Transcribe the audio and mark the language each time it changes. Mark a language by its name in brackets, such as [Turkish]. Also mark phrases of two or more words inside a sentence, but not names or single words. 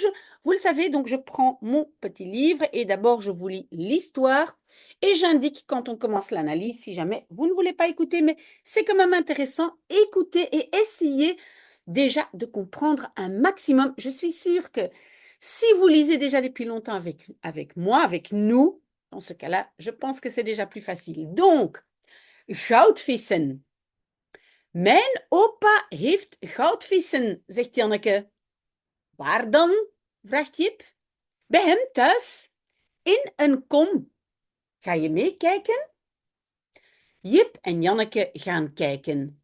[French] Vous le savez, donc je prends mon petit livre et d'abord, je vous lis l'histoire et j'indique quand on commence l'analyse, si jamais vous ne voulez pas écouter, mais c'est quand même intéressant, écoutez et essayez déjà de comprendre un maximum. Je suis sûre que si vous lisez déjà depuis longtemps avec moi, avec nous, dans ce cas-là, je pense que c'est déjà plus facile. Donc, [Dutch] goudvissen. Mijn opa heeft goudvissen, zegt Janneke. Waar dan? Vraagt Jip. Bij hem thuis, in een kom. Ga je meekijken? Jip en Janneke gaan kijken.